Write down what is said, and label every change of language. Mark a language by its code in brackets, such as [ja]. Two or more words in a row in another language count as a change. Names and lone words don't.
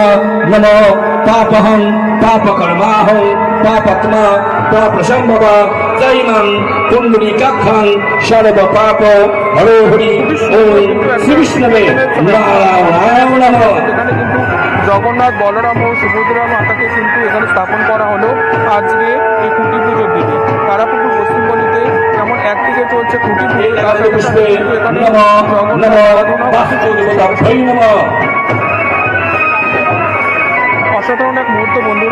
[sa] नमो पापहं पापकर्माहं पापात्मा पापसंभव जैमं पुंडरीकाक्षं सर्व पाप हरो हरि ओम श्री विष्णवे नारायणाय नमः। [bn] জগন্নাথ, বলরাম ও সুভদ্রা মাতাকে কিন্তু এখানে স্থাপন করা হলো আজকে এই খুঁটি পুজোর দিনে। তারাপুকুর পশ্চিমপল্লীতে যেমন একদিকে চলছে খুঁটি পুজো, অসাধারণ এক মুহূর্ত বন্ধুরা।